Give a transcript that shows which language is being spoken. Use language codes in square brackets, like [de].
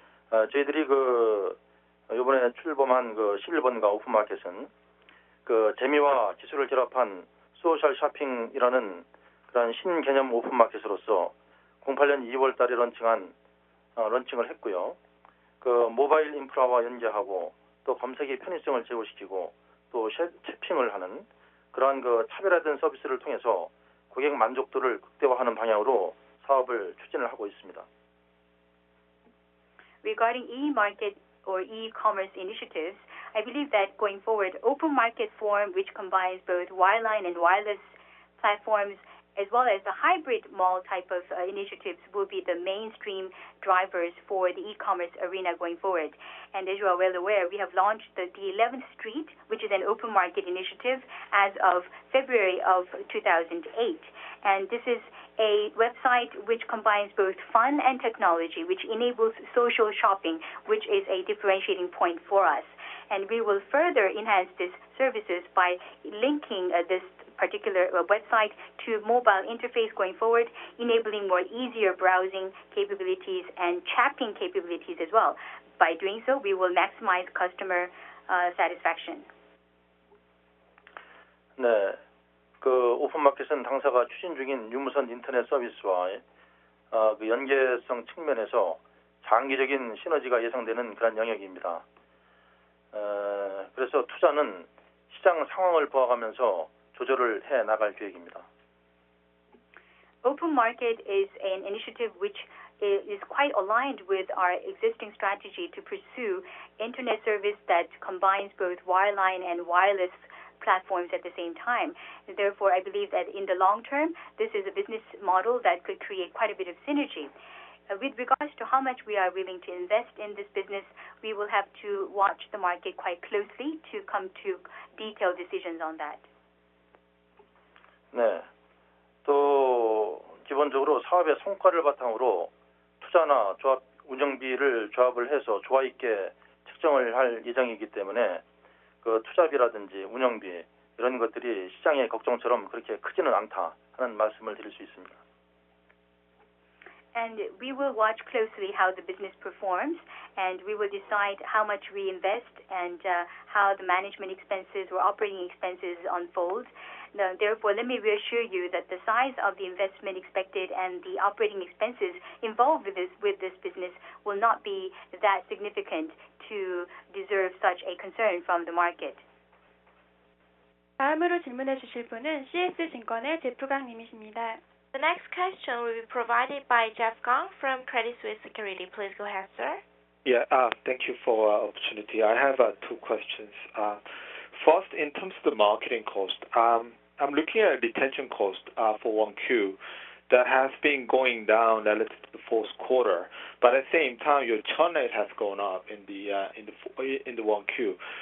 [ko] 저희들이 이번에 출범한 11번가 오픈마켓은 재미와 기술을 결합한 소셜 쇼핑이라는 그런 신개념 오픈마켓으로서 08년 2월 달에 런칭을 했고요. 모바일 인프라와 연계하고 또 검색의 편의성을 제고시키고 또 채핑을 하는 그러한 차별화된 서비스를 통해서 고객 만족도를 극대화하는 방향으로 사업을 추진을 하고 있습니다. [en] Regarding e-market or e-commerce initiatives, I believe that going forward, open market form, which combines both wireline and wireless platforms, as well as the hybrid mall type of initiatives, will be the mainstream drivers for the e-commerce arena going forward. And as you are well aware, we have launched the 11th Street, which is an open market initiative, as of February of 2008. And this is a website which combines both fun and technology, which enables social shopping, which is a differentiating point for us. And we will further enhance these services by linking this particular website to mobile interface going forward, enabling more easier browsing capabilities and chatting capabilities as well. By doing so, we will maximize customer satisfaction. [ko] 네, 오픈마켓은 당사가 추진 중인 유무선 인터넷 서비스와 연계성 측면에서 장기적인 시너지가 예상되는 그런 영역입니다. 그래서 투자는 시장 상황을 보아가면서 조절을 해 나갈 계획입니다. [en] Open market is an initiative which is quite aligned with our existing strategy to pursue internet service that combines both wireline and wireless platforms at the same time. Therefore, I believe that in the long term, this is a business model that could create quite a bit of synergy. With regards to how much we are willing to invest in this business, we will have to watch the market quite closely to come to detailed decisions on that. [ko] 네, 또 기본적으로 사업의 성과를 바탕으로 투자나 조합 운영비를 조합을 해서 조화 있게 책정을 할 예정이기 때문에 투자비라든지 운영비 이런 것들이 시장의 걱정처럼 그렇게 크지는 않다 하는 말씀을 드릴 수 있습니다. [en] And we will watch closely how the business performs, and we will decide how much we invest and how the management expenses or operating expenses unfold. Therefore, let me reassure you that the size of the investment expected and the operating expenses involved with this business will not be that significant to deserve such a concern from the market. [ko] 다음으로 질문해 주실 분은 CS증권의 제프강 님이십니다. [en] The next question will be provided by Jeff Gang from Credit Suisse Securities. Please go ahead, sir. Yeah, thank you for the opportunity. I have two questions. First, in terms of the marketing cost, I'm looking at retention cost for 1Q that has been going down relative to the fourth quarter, but at the same time, your churn rate has gone up in the 1Q.